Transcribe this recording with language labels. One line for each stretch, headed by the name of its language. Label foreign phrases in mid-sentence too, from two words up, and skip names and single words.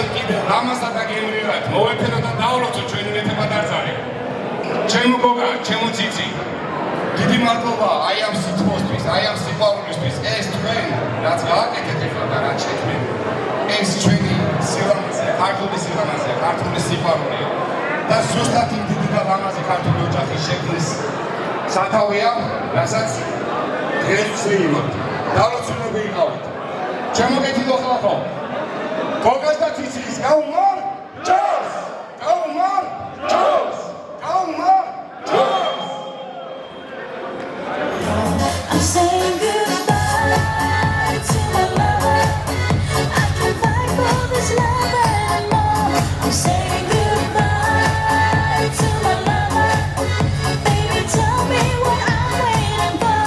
Georgian: კიდევ ლამაზად და გემრიელად მოვეფერო და დავლოცო ჩვენი მეფე-ბატარძალი ჩემო გოგა, ჩემო ციცი დიდი მადლობა აი ამ სიტყვისთვის, აი ამ სიყვარულისთვის ეს თქვენ რაც გააკეთეთ ახლა და რაც შექმნით ეს ჩვენი სილამაზეა, ქართული სილამაზეა, ქართული სიყვარულია და ზუსტად იმ დიდი და ლამაზი ქართული ოჯახის შექმნის სათავეა, რასაც დღეს ვსვენებთ. დავლოცულები იყავით. ჩემოგეთილო ხალხო. გოგას და ციცის გაუმარ ჯოს! გაუმარ ჯოს! გაუმარ ჯოს!
English: I'm saying goodbye to my lover. I can't fight for this love anymore. I'm saying goodbye to my lover. Baby, tell me what I'm waiting for.